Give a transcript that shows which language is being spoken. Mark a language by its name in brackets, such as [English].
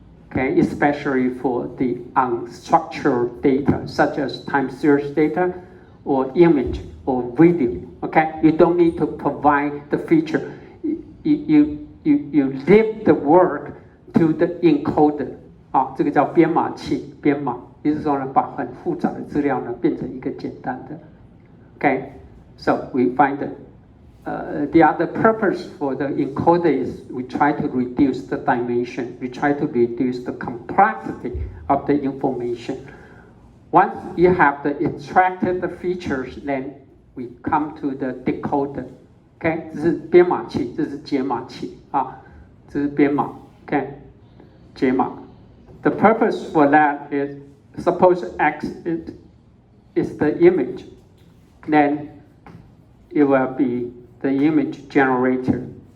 [English] Okay, especially for the unstructured data, such as time series data, or image, or video. Okay, you don't need to provide the feature. You leave the work to the encoder. [Chinese] 啊，这个叫编码器，编码，也就是说呢，把很复杂的资料呢变成一个简单的。 [English] Okay, so we find that the other purpose for the encoder is we try to reduce the dimension, we try to reduce the complexity of the information. Once you have the extracted the features, then we come to the decoder. [Chinese] Okay, 这是编码器，这是解码器啊，这是编码。 Okay, 解码。 [English] The purpose for that is, suppose X is the image, then it will be the image generator.